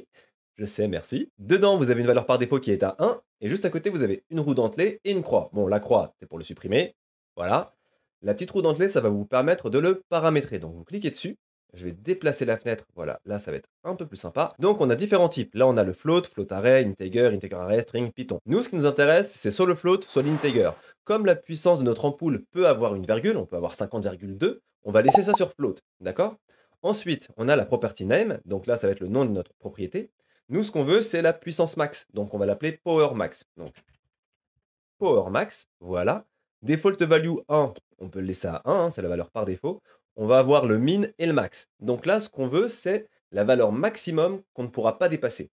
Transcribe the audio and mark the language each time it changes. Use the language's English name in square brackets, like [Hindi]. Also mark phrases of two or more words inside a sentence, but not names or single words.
[French] Je sais, merci. Dedans, vous avez une valeur par défaut qui est à 1. Et juste à côté, vous avez une roue dentelée et une croix. Bon, la croix, c'est pour le supprimer. Voilà. La petite roue dentelée, ça va vous permettre de le paramétrer. Donc vous cliquez dessus. Je vais déplacer la fenêtre. Voilà, là, ça va être un peu plus sympa. Donc, on a différents types. Là, on a le [English] float, float array, integer, integer array, string, Python. [French] Nous, ce qui nous intéresse, c'est soit le float, soit l'integer. Comme la puissance de notre ampoule peut avoir une virgule, on peut avoir 50,2, on va laisser ça sur float, d'accord? Ensuite, on a la [English] property name, [French] donc là, ça va être le nom de notre propriété. Nous, ce qu'on veut, c'est la puissance max, donc on va l'appeler [English] power max. [French] Donc, [English] power max, [French] voilà. [English] Default value [French] 1, on peut le laisser à 1, hein, c'est la valeur par défaut. On va avoir le min et le max. Donc là, ce qu'on veut, c'est la valeur maximum qu'on ne pourra pas dépasser.